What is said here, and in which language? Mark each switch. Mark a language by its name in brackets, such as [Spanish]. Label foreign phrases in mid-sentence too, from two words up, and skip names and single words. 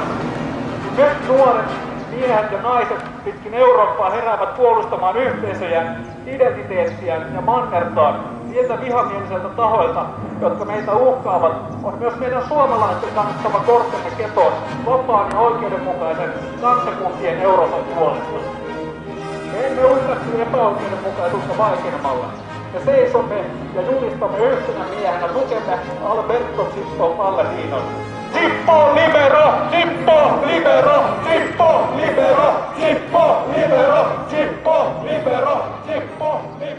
[Finnish] Nyt nuoret miehet ja naiset pitkin Eurooppaa heräävät puolustamaan yhteisöjään, identiteettiään ja mannertaan niiltä vihamieliseltä tahoilta, jotka meitä uhkaavat, on myös meidän suomalaisten kannettava kortemme ketoon vapaan ja oikeudenmukaisen kansakuntien Euroopan puolesta. Me emme hyväksy epäoikeudenmukaisuutta vaikenemalla. Me seisomme ja julistamme yhtenä miehenä tukemme Alberto Zippo Palladinolle. [Italian] Zippo libero! Zippo libero! Zippo libero! Zippo libero! Zippo libero! Zippo!